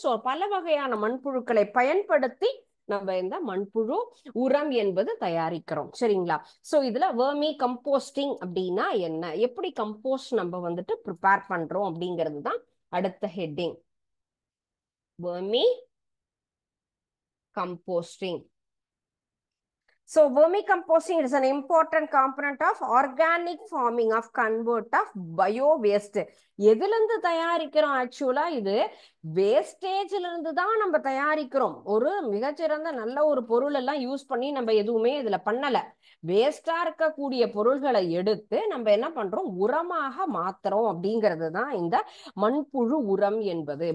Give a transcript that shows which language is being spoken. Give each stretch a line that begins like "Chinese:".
Tamil: So பல வகையான மண்புழுக்களை பயன்படுத்தி நம்ம இந்த மண்புழு உரம் என்பது தயாரிக்கிறோம். சரிங்களா? ஸோ இதுல வெர்மி கம்போஸ்டிங் அப்படின்னா என்ன, எப்படி கம்போஸ்ட் நம்ம வந்துட்டு ப்ரிப்பேர் பண்றோம் அப்படிங்கிறது தான் அடுத்த heading. Vermi
English: composting. So vermicomposting is an important component of organic farming of convert of bio waste.
Tamil: எதுல இருந்து தயாரிக்கிறோம்? ஆக்சுவலா இது வேஸ்டேஜ்ல இருந்து தான் நம்ம தயாரிக்கிறோம். ஒரு மிகச்சிறந்த நல்ல ஒரு பொருள் எல்லாம் யூஸ் பண்ணி நம்ம எதுவுமே இதுல பண்ணல. வேஸ்டா இருக்கக்கூடிய பொருள்களை எடுத்து நம்ம என்ன பண்றோம்? உரமாக மாத்துறோம் அப்படிங்கிறது தான் இந்த மண்புழு உரம் என்பது.